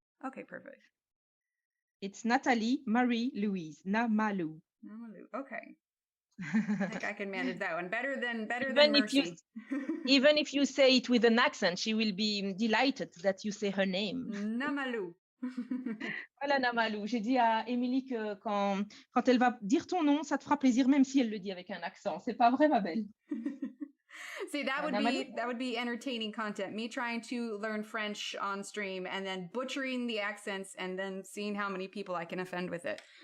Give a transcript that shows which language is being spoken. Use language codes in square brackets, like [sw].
[en] Okay, perfect. It's Natalie Marie Louise. Namalu. Okay. I think I can manage that one better than [fr] Mercy. [en] Even if you say it with an accent, she will be delighted that you say her name. Namalu. [fr] Voilà, Namalu. J'ai dit à Émilie que quand elle va dire ton nom, ça te fera plaisir, même si elle le dit avec un accent. C'est pas vrai, ma belle? [en] See, that would be entertaining content. Me trying to learn French on stream and then butchering the accents and then seeing how many people I can offend with it.